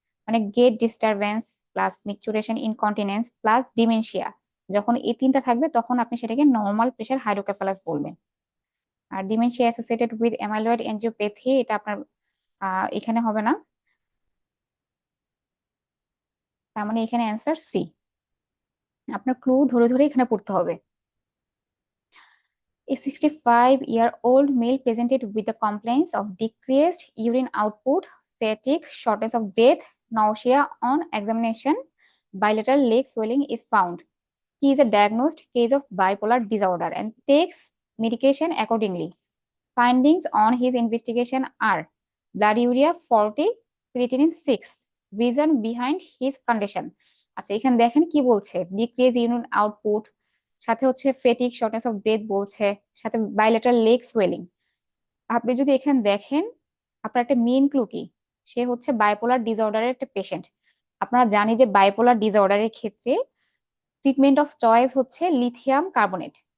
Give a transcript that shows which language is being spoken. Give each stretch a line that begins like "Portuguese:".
Bangla: মানে gate disturbance plus মিকচুরেশন incontinence plus dementia, যখন এই তিনটা থাকবে তখন আপনি সেটাকে নর্মাল প্রেশার হাইড্রোকেফালাস বলবেন। আর ডিমেনশিয়া অ্যাসোসিয়েটেড উইথ অ্যামাইলয়েড এনজিওপ্যাথি, এটা আপনার এখানে হবে না, তার মানে এখানে অ্যান্সার সি। আপনার ক্লু ধরে ধরে এখানে পড়তে হবে।
English: A 65-year-old male presented with the complaints of decreased urine output, fatigue, shortness of breath, nausea. On examination, bilateral leg swelling is found. He is a diagnosed case of bipolar disorder and takes medication accordingly. Findings on his investigation are blood urea 40, creatinine 6. Reason behind his condition.
Bangla: আচ্ছা এখানে দেখেন কি বলছে, decrease urine output, সাথে হচ্ছে ফেটিক shortness of breadth বলছে, সাথে bilateral leg swelling. আপনি যদি এখানে দেখেন, আপনার একটা মেইন ক্লু কি, সে হচ্ছে বাইপোলার ডিসঅর্ডারের একটা পেশেন্ট। আপনারা জানি যে বাইপোলার ডিসঅর্ডারের ক্ষেত্রে ট্রিটমেন্ট অফ চয়েস হচ্ছে লিথিয়াম কার্বনেট।